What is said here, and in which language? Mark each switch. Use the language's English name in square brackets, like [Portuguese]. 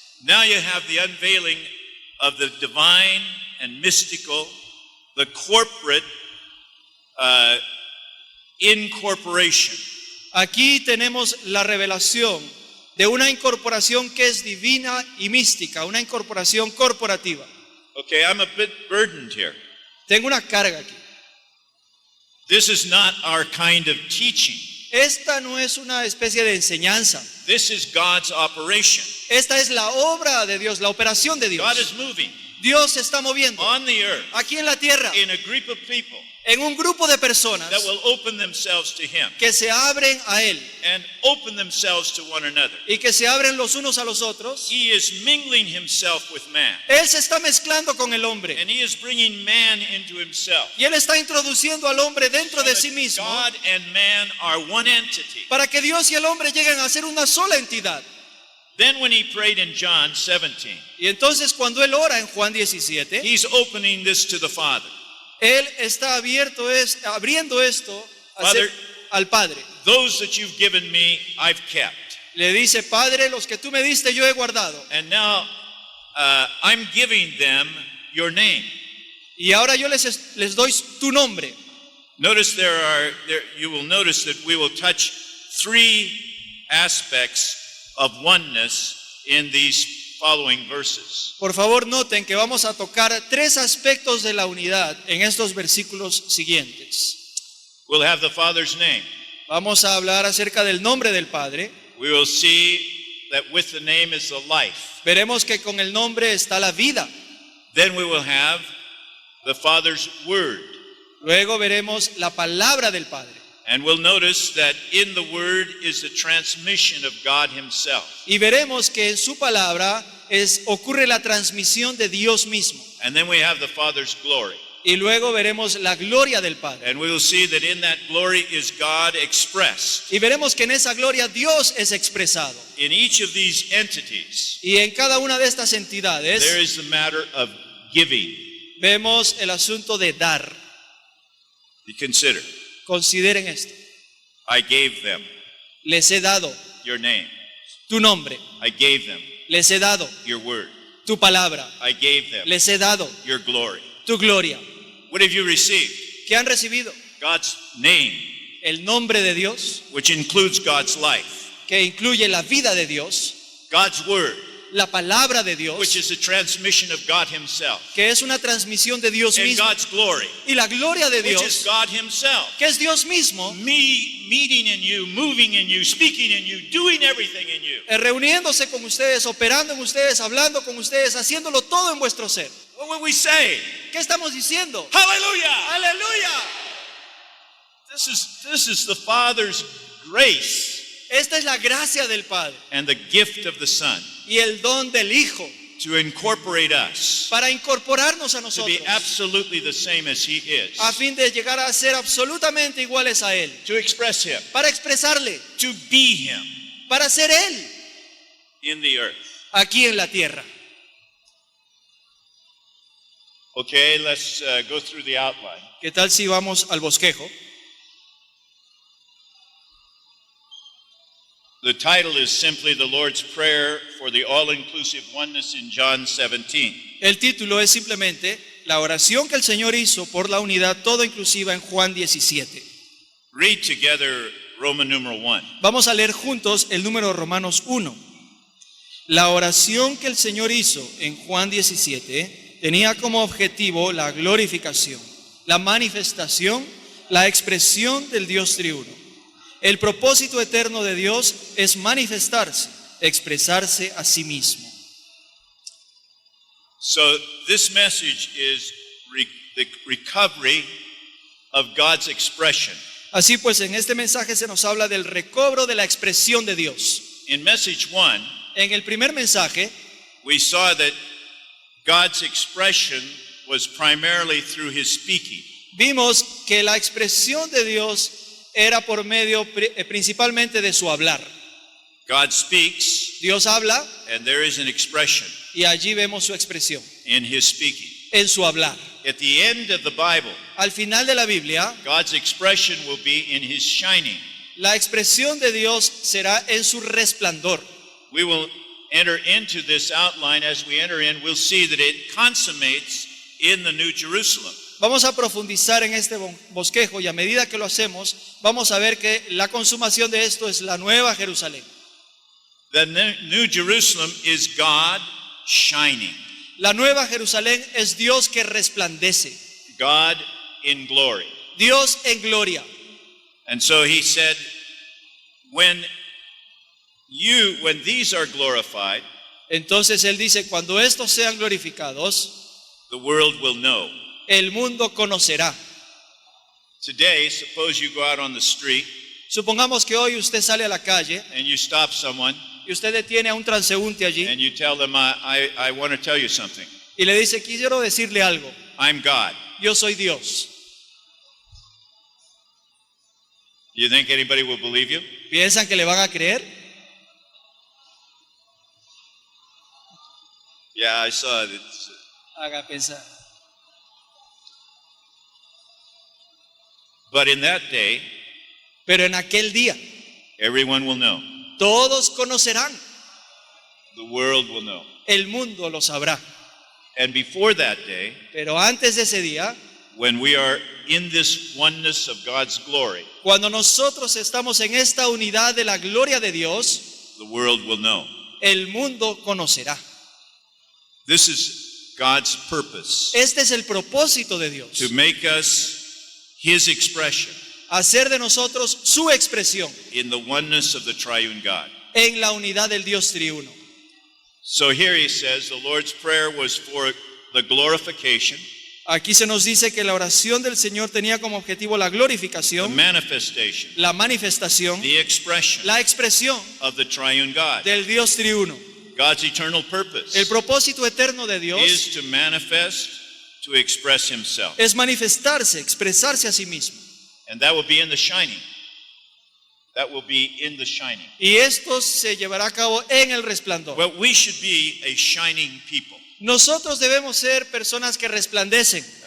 [English] Now you have the unveiling of the divine and mystical, the corporate incorporation. [Spanish] Aquí tenemos la revelación de una incorporación que es divina y mística, una incorporación corporativa. [English] Okay, I'm a bit burdened here. [Spanish] Tengo una carga aquí. [English] This is not our kind of teaching. [Spanish] Esta no es una especie de enseñanza. [English] This is God's operation. [Spanish] Esta es la obra de Dios, la operación de Dios. [English] God is moving [Spanish] Dios se está moviendo [English] on the earth [Spanish] aquí en la tierra, [English] in a group of people [Spanish] en un grupo de personas [English] that will open themselves to Him [Spanish] que se abren a Él [English] and open themselves to one another. [Spanish] y que se abren los unos a los otros. [English] He is mingling Himself with man, [Spanish] Él se está mezclando con el hombre [English] and He is bringing man into Himself. [Spanish] y Él está introduciendo al hombre dentro [English] So that [Spanish] sí mismo [English] God and man are one entity. [Spanish] para que Dios y el hombre lleguen a ser una sola entidad. [English] Then when He prayed in John 17, [Spanish] Y entonces cuando Él ora en Juan 17, [English] He's opening this to the Father. [Spanish] Él está abriendo esto al Padre. [English] Those that you've given me, I've kept. [Spanish] Le dice, Padre, los que tú me diste yo he guardado. [English] And now I'm giving them your name. [Spanish] Y ahora yo les doy tu nombre. [English] Notice you will notice that we will touch three aspects of oneness in these following verses. [Spanish] Por favor, noten que vamos a tocar tres aspectos de la unidad en estos versículos siguientes. [English] We'll have the Father's name. [Spanish] Vamos a hablar acerca del nombre del Padre. [English] We will see that with the name is the life. [Spanish] Veremos que con el nombre está la vida. [English] Then we will have the Father's word. [Spanish] Luego veremos la palabra del Padre. [English] And we'll notice that in the word is the transmission of God Himself. [Spanish] Y veremos que en su palabra ocurre la transmisión de Dios mismo. [English] And then we have the Father's glory. [Spanish] Y luego veremos la gloria del Padre. [English] And we will see that in that glory is God expressed. [Spanish] Y veremos que en esa gloria Dios es expresado. [English] In each of these entities, [Spanish] Y en cada una de estas [English] there [Spanish] entidades [English] is the matter of giving. [Spanish] vemos el asunto de dar. [English] You consider, [Spanish] Consideren esto. [English] I gave them [Spanish] Les he dado [English] your name. [Spanish] tu nombre. [English] I gave them [Spanish] Les he dado [English] your word. [Spanish] tu palabra. [English] I gave them [Spanish] Les he dado [English] your glory. [Spanish] tu gloria. [English] What have you received? [Spanish] ¿Qué han recibido? [English] God's name, [Spanish] El nombre de Dios, [English] which includes God's life. [Spanish] que incluye la vida de Dios, [English] God's word, [Spanish] la palabra de [English] which [Spanish] Dios, [English] is a transmission of God Himself. [Spanish] que es una transmisión de Dios [English] And [Spanish] mismo, [English] God's glory, [Spanish] y la gloria de [English] which is God Himself. [Spanish] que es Dios mismo, [English] Me meeting in you, moving in you, speaking in you, doing everything in you. [Spanish] reuniéndose con ustedes, operando en ustedes, hablando con ustedes, haciéndolo todo en vuestro ser. [English] What would we say? [Spanish] ¿Qué estamos diciendo? [English] Hallelujah! [Spanish] ¡Aleluya! [English] This is the Father's grace [Spanish] Esta es la gracia del Padre [English] and the gift of the Son [Spanish] y el don del Hijo [English] to incorporate us, [Spanish] para incorporarnos a [English] to [Spanish] nosotros, [English] be absolutely the same as He is, [Spanish] a fin de llegar a ser absolutamente iguales a Él, [English] to express Him, [Spanish] para expresarle, [English] to be Him [Spanish] para ser Él [English] in the earth. [Spanish] aquí en la tierra. [English] Okay, let's go through the outline. [Spanish] ¿Qué tal si vamos al bosquejo? [English] The title is simply the Lord's Prayer for the all-inclusive oneness in John 17. [Spanish] El título es simplemente la oración que el Señor hizo por la unidad todo inclusiva en Juan 17. [English] Read together Roman numeral 1. [Spanish] Vamos a leer juntos el número Romanos 1. La oración que el Señor hizo en Juan 17 tenía como objetivo la glorificación, la manifestación, la expresión del Dios triuno. El propósito eterno de Dios es manifestarse, expresarse a sí mismo. [English] So this message is the recovery of God's expression. [Spanish] Así pues, en este mensaje se nos habla del recobro de la expresión de Dios. [English] In message 1, [Spanish] En el primer mensaje, [English] we saw that God's expression was primarily through His speaking. [Spanish] vimos que la expresión de Dios era por medio principalmente de su hablar. [English] God speaks, [Spanish] Dios habla [English] and there is an expression [Spanish] y allí vemos su expresión, [English] in his speaking. [Spanish] en su hablar. [English] At the end of the Bible, [Spanish] Al final de la Biblia, [English] God's expression will be in his shining. [Spanish] la expresión de Dios será en su resplandor. [English] We will enter into this outline. As we enter in, we'll see that it consummates in the New Jerusalem. [Spanish] Vamos a profundizar en este bosquejo y a medida que lo hacemos, vamos a ver que la consumación de esto es la nueva Jerusalén. [English] The New Jerusalem is God shining, [Spanish] La nueva Jerusalén es Dios que resplandece, [English] God in glory. [Spanish] Dios en gloria. [English] And so he said, when these are glorified, [Spanish] Entonces Él dice, cuando estos sean glorificados, [English] the world will know. [Spanish] el mundo conocerá. [English] Today, suppose you go out on the street [Spanish] Supongamos que hoy usted sale a la calle [English] and you stop someone [Spanish] y usted detiene a un transeúnte allí [English] and you tell them, I want to tell you something. [Spanish] y le dice, quiero decirle algo, [English] I'm God. [Spanish] yo soy Dios. [English] You think anybody will believe you? [Spanish] ¿Piensan que le van a creer? [English] Yeah, I saw it. [Spanish] Haga pensar. [English] But in that day, [Spanish] Pero en aquel día, [English] everyone will know. [Spanish] todos conocerán, [English] The world will know. [Spanish] el mundo lo sabrá. [English] And before that day, [Spanish] Pero antes de ese día, [English] when we are in this oneness of God's glory, [Spanish] cuando nosotros estamos en esta unidad de la gloria de Dios, [English] the world will know. [Spanish] el mundo conocerá. [English] This is God's purpose, [Spanish] Este es el propósito de Dios, [English] to make us his expression [Spanish] hacer de nosotros su expresión [English] in the oneness of the triune God. [Spanish] en la unidad del Dios triuno. [English] So here he says the Lord's Prayer was for the glorification, [Spanish] Aquí se nos dice que la oración del Señor tenía como objetivo la [English] the [Spanish] glorificación, [English] manifestation, [Spanish] la manifestación, [English] the expression [Spanish] la expresión [English] of the triune God. [Spanish] del Dios triuno. [English] God's eternal purpose [Spanish] El propósito eterno de Dios [English] is to manifest, to express himself. [Spanish] es manifestarse, expresarse a sí mismo. [English] And that will be in the shining. That will be in the shining. [Spanish] Y esto se llevará a cabo en el resplandor. [English] Well, we should be a shining people. [Spanish] Nosotros debemos ser personas que resplandecen.